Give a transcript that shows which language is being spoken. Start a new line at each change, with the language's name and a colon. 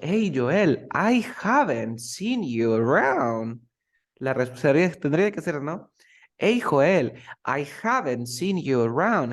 English: Hey, Joel, I haven't seen you around.
Spanish: La respuesta tendría que ser, ¿no?
English: Hey, Joel, I haven't seen you around.